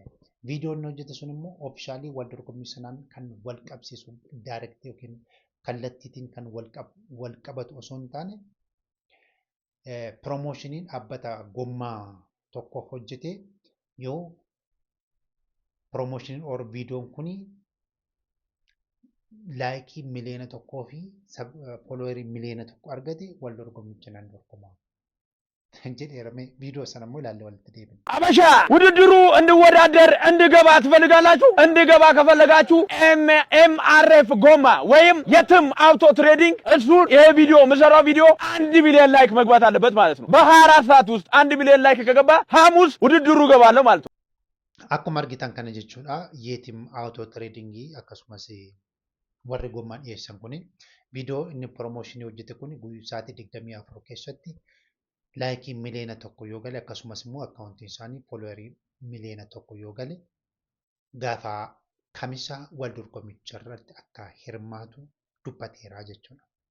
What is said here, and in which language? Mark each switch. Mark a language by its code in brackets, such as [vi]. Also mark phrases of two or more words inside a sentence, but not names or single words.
[om] Viidiyoon hojjete sun immoo oofishaalii wal dorgommii sanaan kan wal qabsiisu daayirektii yookiin kallattiitiin kan wal qabatu osoo hin taane piroomoshiniin dhaabbata gommaa tokko hojjete yoo piroomoshiniin or viidiyoon kuni laayikii miliyoona tokkoo fi fooloowerii miliyoona tokko argate wal dorgommicha nan dorgomaa jedheerame [am] ቪዲዮ ሰነሞ ይላል ወልት ዴቪድ አበሻ ውድድሩ እንድወዳደር እንድገባ ትፈልጋላችሁ? እንድገባ ከፈለጋችሁ ኤምአርኤፍ ጎማ ወይም የትም [en] auto trading [am] እሱ ይሄ ቪዲዮ ምሰራው ቪዲዮ 1 ሚሊዮን ላይክ መግባት አለበት ማለት ነው። በ24 ሰዓት ውስጥ 1 ሚሊዮን ላይክ ከገባ ሐሙስ ውድድሩ ገባለሁ ማለት ነው። [om] akkuma argitan kana jechuudha yeetim [en] auto trading [om] akkasumas warri gommaan dhiyeessan kun viidiyoo inni promotion hojjete kun sa'aatii 24 keessatti laayikii miliyoona tokko yoo gale akkasumas immoo akkaawuntiin isaanii fooloowerii miliyoona tokko yoo gale gaafa kamisa wal dorgommicha irratti akka hirmaatu dubbateera jechuudha.